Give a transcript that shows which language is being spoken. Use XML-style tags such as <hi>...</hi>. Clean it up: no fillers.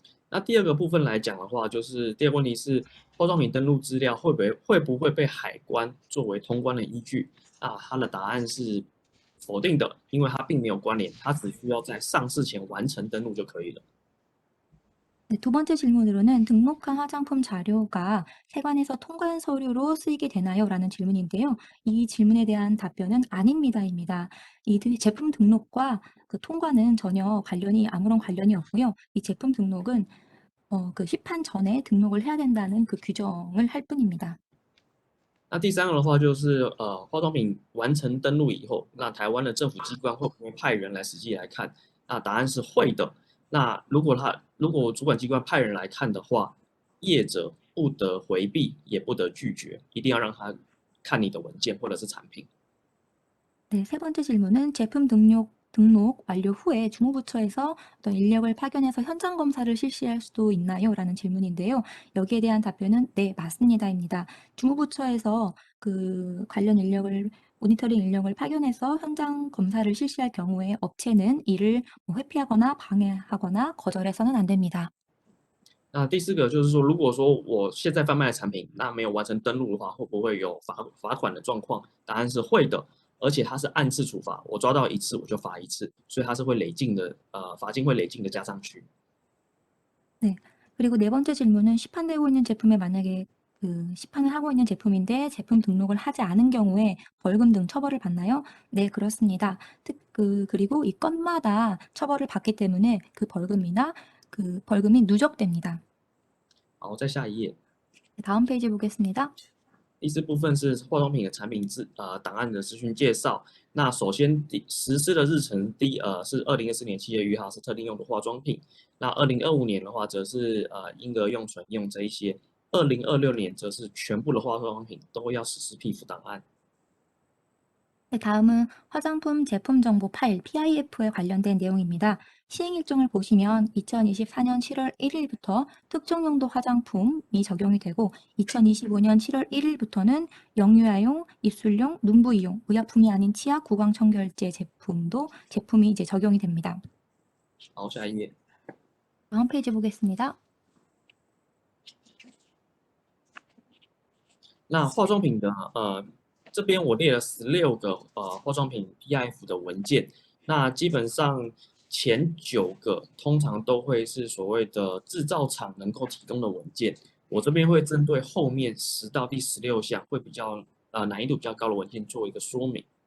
<zh>那第二个部分来讲的话，就是第二个问题是化妆品登录资料会不会被海关作为通关的依据？啊，它的答案是否定的，因为它并没有关联，它只需要在上市前完成登录就可以了。</zh> <ko>네, 두 번째 질문으로는 등록한 화장품 자료가 세관에서 통관 서류로 쓰이게 되나요? 라는 질문인데요. 이 질문에 대한 답변은 아닙니다입니다. 이 제품 등록과 그 통관은 전혀 아무런 관련이 없고요. 이 제품 등록은 그 시판 전에 등록을 해야 된다는 그 규정을 할 뿐입니다.</ko> <zh>那第三个的话就是化妆品完成登录以后，那台湾的政府机关会不会派人来实际来看？那答案是会的。那如果主管机关派人来看的话，业者不得回避，也不得拒绝，一定要让他看你的文件或者是产品。</zh> <ko>네, 세 번째 질문은 제품 등록 완료 후에 주무부처에서 어떤 인력을 파견해서 현장 검사를 실시할 수도 있나요? 라는 질문인데요. 여기에 대한 답변은 네, 맞습니다입니다. 주무부처에서 그 관련 모니터링 인력을 파견해서 현장 검사를 실시할 경우에 업체는 이를 회피하거나 방해하거나 거절해서는 안 됩니다.</ko> <zh>那第四个就是说，如果说我现在贩卖的产品，那没有完成登录的话，会不会有罚款的状况？答案是会的，而且它是按次处罚，我抓到一次我就罚一次，所以它是会累进的，罚金会累进的加上去。</zh> <ko>네. 그리고 네 번째 질문은 시판되고 있는 제품에 만약에 시판을 하고 있는 제품인데 제품 등록을 하지 않은 경우에 벌금 등 처벌을 받나요? 네, 그렇습니다. 그리고 이 건마다 처벌을 받기 때문에 그 벌금이 누적됩니다.</ko> <zh>好，再下一页。</zh> <ko>다음 페이지 보겠습니다.</ko> <zh>第四部分是化妆品的产品档案的资讯介绍。那首先实施的日程，是2024年7月1号是特定用的化妆品。那2025年的话，则是婴儿用、纯用这一些。 2026年则是全部的化妆品都要实施 PIF 档案。</zh> <ko>네, 다음은 화장품 제품 정보 파일 PIF에 관련된 내용입니다. 시행 일정을 보시면 2024년 7월 1일부터 특정 용도 화장품이 적용이 되고 2025년 7월 1일부터는 영유아용, 입술용, 눈부이용, 의약품이 아닌 치아 구강 청결제 제품이 이제 적용이 됩니다.</ko> <zh>好，下一页。</zh> <ko>다음 페이지 보겠습니다.</ko> <zh>那化妆品的这边我列了16个化妆品 PIF 的文件，那基本上前9个通常都会是所谓的制造厂能够提供的文件，我这边会针对后面10到第16项会比较难易度比较高的文件做一个说明。</zh>